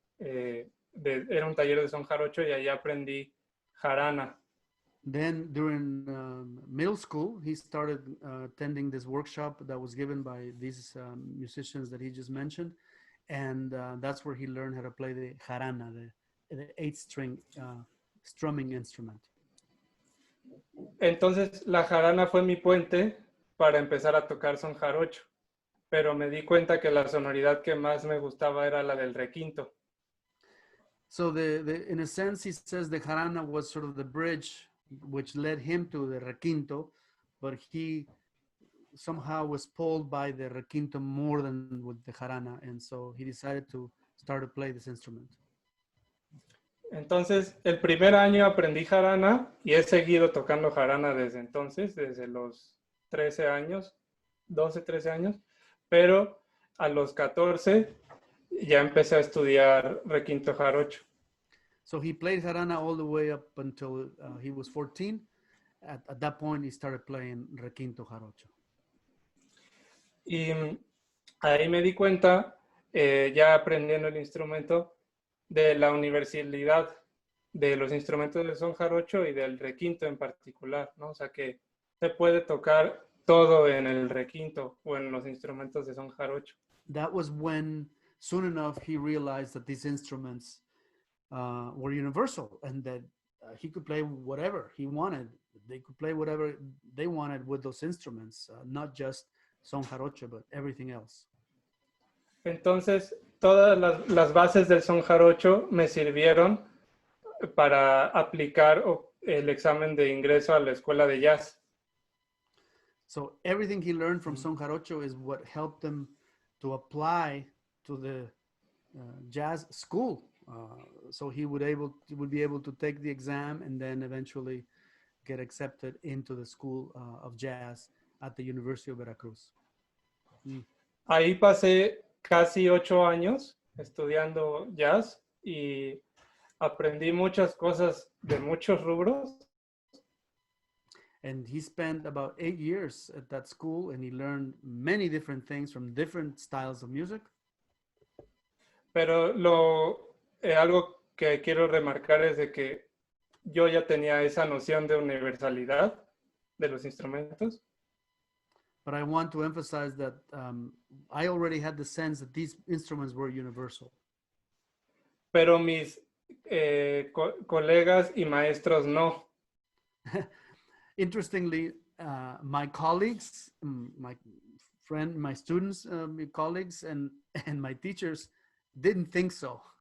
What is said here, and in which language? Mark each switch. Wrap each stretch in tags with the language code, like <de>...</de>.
<es>Era un taller de son jarocho y ahí aprendí jarana.</es> <en>Then during middle school, he started attending this workshop that was given by these musicians that he just mentioned. And that's where he learned how to play the jarana, the 8-string strumming instrument.</en> <es>Entonces la jarana fue mi puente para empezar a tocar son jarocho, pero me di cuenta que la sonoridad que más me gustaba era la del requinto.</es> <en>So in a sense, he says the jarana was sort of the bridge which led him to the requinto, but he somehow was pulled by the requinto more than with the jarana, and so he decided to start to play this instrument.</en> <es>Entonces, el primer año aprendí jarana y he seguido tocando jarana desde entonces, desde los 13 años, 12, 13 años, pero a los 14 ya empecé a estudiar requinto jarocho.</es> <en>So he played jarana all the way up until he was 14. At that point, he started playing requinto jarocho.</en> <es>Y ahí me di cuenta, ya aprendiendo el instrumento, de la universalidad de los instrumentos del son jarocho y del requinto en particular, ¿no? O sea que se puede tocar todo en el requinto o en los instrumentos de son jarocho.</es> <en>That was when, soon enough, he realized that these instruments were universal and that he could play whatever he wanted. They could play whatever they wanted with those instruments, not just son jarocho, but everything else.</en> <es>Entonces, todas las bases del son jarocho me sirvieron para aplicar el examen de ingreso a la escuela de jazz.</es> <en>So everything he learned from son jarocho is what helped him to apply to the jazz school. So he would be able to take the exam and then eventually get accepted into the School of Jazz at the University of Veracruz.</en> <es>Ahí pasé casi 8 años estudiando jazz y aprendí muchas cosas de muchos rubros.</es> <en>And he spent about 8 years at that school and he learned many different things from different styles of music.</en> <es>Pero algo que quiero remarcar es de que yo ya tenía esa noción de universalidad de los instrumentos.</es> <en>But I want to emphasize that I already had the sense that these instruments were universal.</en> <es>Pero mis colegas y maestros no.</es> <en>Interestingly, my colleagues, my students, my colleagues, and my teachers didn't think so.</en>